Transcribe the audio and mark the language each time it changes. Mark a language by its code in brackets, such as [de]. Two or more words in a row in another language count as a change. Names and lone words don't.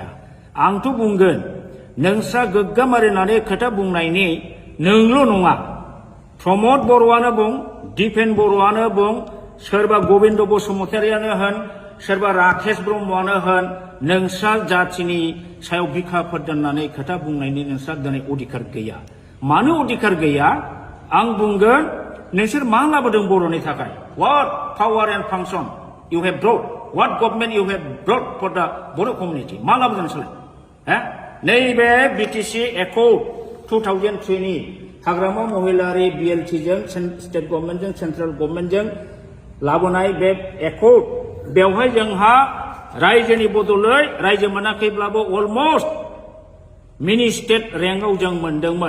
[brx] आंथ' बुंगोन नोंस्रा गोग्गाम मारिनानै खोथा बुंनायनि नोंल' नङा, प्रमद बर'आनो बुं, दिपेन बर'आनो बुं, सोरबा गबिन्द बसुमतारियानो होन, सोरबा राकेश ब्रह्मआनो होन, नोंस्रा जातिनि सायाव बिखाफोर दोननानै खोथा बुंनायनि नोंस्रा दिनै अधिकार गैया। मानो अधिकार गैया? आं बुंगोन नोंसोर मा लाबोदों बर'नि थाखाय? [en] What power and function you have brought? What government you have brought for the Boro community? [brx] मा लाबोदों नोंसोरलाय? नैबे BTC एकर्ड 2003नि हाग्रामा महिलारि BLTजों स्टेट गभर्नमेन्टजों सेन्ट्रेल गभर्नमेन्टजों लाबोनाय बे एकर्ड, बेवहाय जोंहा रायजोनि बदलै रायजो मोनाखैब्लाबो [en] almost mini state [brx] रेंकआव जों मोनदोंमोन।